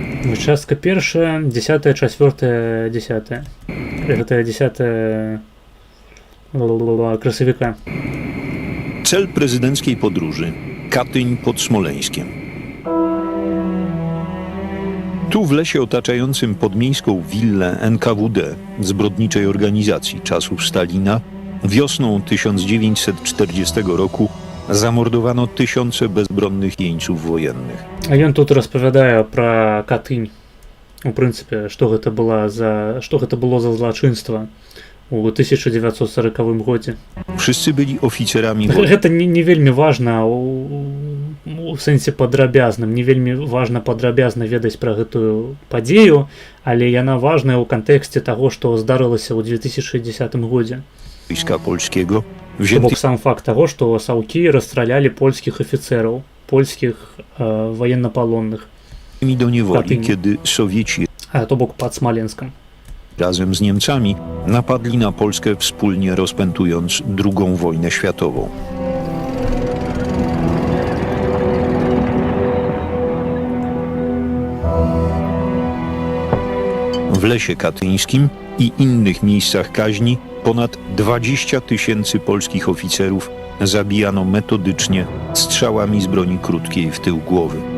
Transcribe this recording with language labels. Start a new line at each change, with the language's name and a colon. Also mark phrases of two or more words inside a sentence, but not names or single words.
Belarusian: Частка pierwsza, 10, 4, 10. Это 10 красовика.
Polish: Cel prezydenckiej podróży Katyń pod Smoleńskiem. Tu w lesie otaczającym podmiejską willę NKWD, zbrodniczej organizacji czasów Stalina, wiosną 1940 roku zamordowano tysiące bezbronnych jeńców wojennych.
Belarusian: А ён тут распавядае пра Катынь. У прынцыпе, што гэта было за злачынства у 1940 годзе.
Polish: Wszyscy byli oficerami
Belarusian: Гэта не вельмі важна у сэнсе падрабязным, не вельмі важна падрабязна ведаць пра гэтую падзею, але яна важная ў кантэксце таго, што здарылася ў 2010 годзе.
Polish: Wojska Polskiego,
Belarusian: Бок
Polish: wziętych
Belarusian: сам факт таго, што саўкі расстралялі польскіх афіцэраў, польскіх военнопалонных,
Polish: do niewoli, Katyniu. kiedy Sowieci
Belarusian: то бок пад Смаленскам.
Polish: razem z Niemcami napadli na Polskę, wspólnie rozpętując II wojnę światową. W lesie katyńskim i innych miejscach kaźni ponad 20 000 polskich oficerów zabijano metodycznie strzałami z broni krótkiej w tył głowy.